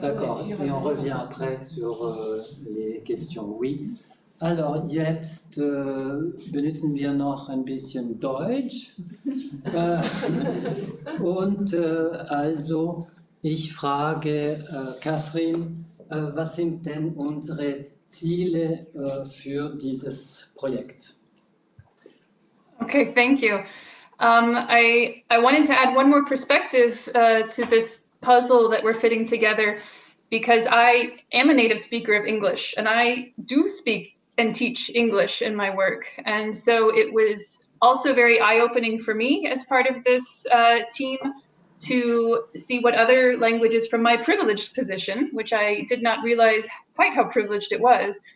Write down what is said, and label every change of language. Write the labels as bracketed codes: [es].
[fr] D'accord, et on revient après sur les questions. Oui. [de] Alors, jetzt benutzen wir noch ein bisschen Deutsch. Und also, ich frage Katherine, was sind denn unsere Ziele für dieses Projekt? [en] Okay, thank you. I wanted to add one more perspective to this puzzle that we're fitting together, because I am a native speaker of English and I do speak and teach English in my work. And so it was also very eye-opening for me as part of this team to see what other languages from my privileged position, which I did not realize quite how privileged it was.